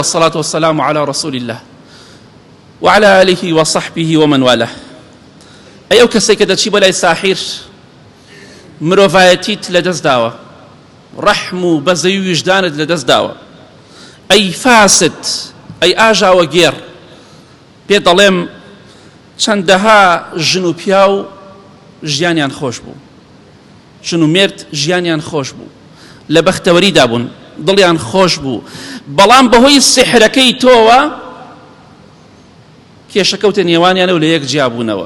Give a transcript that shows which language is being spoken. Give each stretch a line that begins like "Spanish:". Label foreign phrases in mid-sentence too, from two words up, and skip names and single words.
Arabic: والصلاة والسلام على رسول الله وعلى آله وصحبه ومن والاه.
Central Kurdish: ئەو کەسێک کە دەچی بۆ لای ساحیر مرۆڤایەتیت لەدەست داوە، ڕەحم و بەزەی و وجدانت لەدەست داوە. ئەی فاسد، ئەی ئاژاوە گێڕ، پێ دەڵێم چەندەها ژن و پیا و ژیانیان خۆش بوو، ژن و مرد ژیانیان خۆش بوو، لە بەختەوەریدا بوون، دڵیان خۆش بوو، بەڵام بەهۆی سحرەکەی تۆوە کێشەکەوتە نێوانیانە و لە یەک جیا بوونەوە.